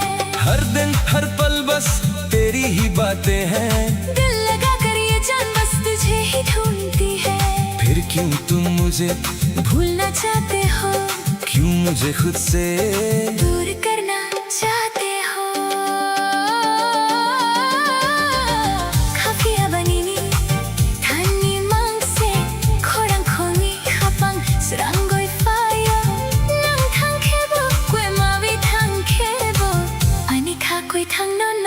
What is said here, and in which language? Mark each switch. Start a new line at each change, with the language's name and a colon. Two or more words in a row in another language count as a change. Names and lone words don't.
Hindi: हर दिन हर पल बस तेरी ही बातें हैं दिल लगा कर ये जान बस तुझे ही ढूंढती है फिर क्यों तुम मुझे भूलना चाहते हो क्यों मुझे खुद से दूर करना चाहते हो
Kok Borok: Kafiya banini Tani mangse Korang kongi habang Seranggoy fayo Nang thang kebo Kwe mawi thang kebo Ani ka kwe thang nono